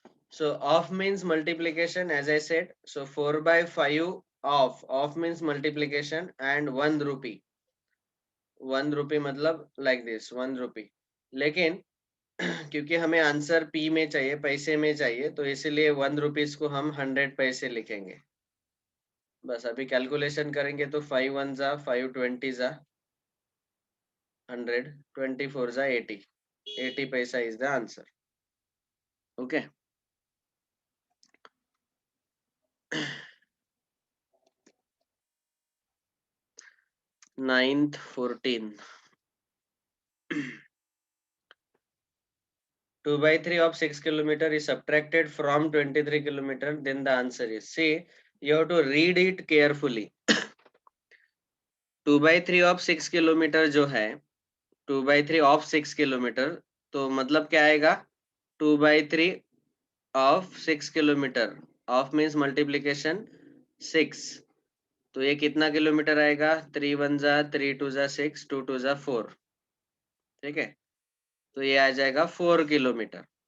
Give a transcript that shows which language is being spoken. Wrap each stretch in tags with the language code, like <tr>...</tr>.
<en>So off means multiplication, as I said. So 4/5 off means multiplication and 1 rupee.</en> <hi>1 रुपी मतलब like this 1 रुपी। लेकिन क्योंकि हमें answer P में चाहिए, पैसे में चाहिए, तो इसीलिए 1 रुपीज को हम 100 पैसे लिखेंगे। बस अभी कैलकुलेशन करेंगे तो 5 1 जा 5 20 जा 100, 24 जा 80, 80 पैसा</hi> <en>Is the answer. Okay ninth 14 2/3 of 6 kilometer is subtracted from 23 kilometer, then the answer is, see, you have to read it carefully. 2/3 of 6 kilometer</en> <hi>जो है 2/3 ऑफ 6 किलोमीटर, तो मतलब क्या आएगा 2/3 of 6 kilometre, of means multiplication 6, तो ये कितना kilometre आएगा 3 1 जा 3 2 जा 6 2 2 जा 4, ठीक है, तो ये आ जाएगा 4 किलोमीटर।</hi>